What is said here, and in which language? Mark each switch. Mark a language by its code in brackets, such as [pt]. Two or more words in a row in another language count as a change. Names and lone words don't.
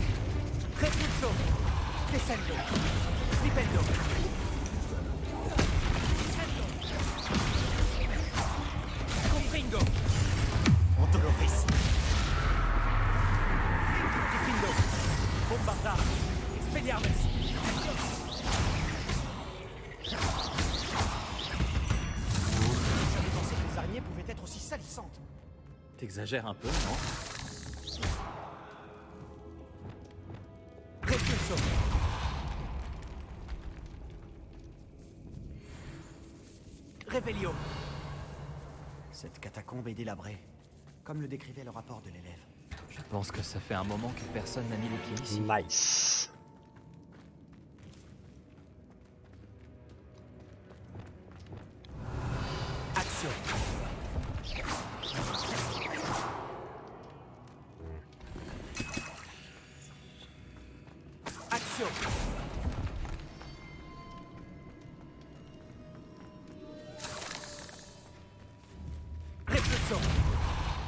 [fr] Repulso. Descendo. Flipendo. Confringo. Antonoris. Diffindo. Bombarda. Expelliarmus. J'avais pensé que les araignées pouvaient être aussi salissantes. T'exagères un peu, non? Repulso. Revelio. Cette catacombe est délabrée, comme le décrivait le rapport de l'élève. Je pense que ça fait un moment que personne n'a mis les pieds ici. Nice. Action. Action. Repulso.